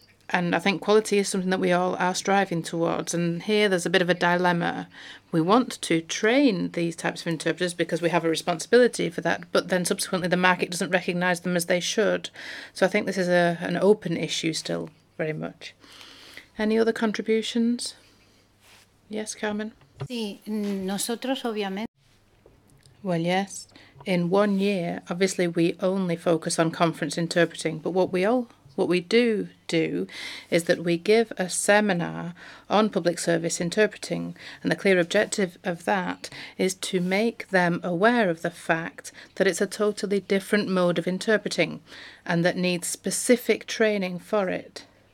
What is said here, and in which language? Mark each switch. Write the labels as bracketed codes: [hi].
[en] And I think quality is something that we all are striving towards. And here there's a bit of a dilemma. We want to train these types of interpreters because we have a responsibility for that, but then subsequently the market doesn't recognise them as they should. So I think this is an open issue still, very much. Any other contributions? Yes, Carmen? [es] Sí, nosotros obviamente. [en] Well, yes. In 1 year, obviously we only focus on conference interpreting, but what we do is that we give a seminar on public service interpreting, and the clear objective of that is to make them aware of the fact that it's a totally different mode of interpreting and that needs specific training for it.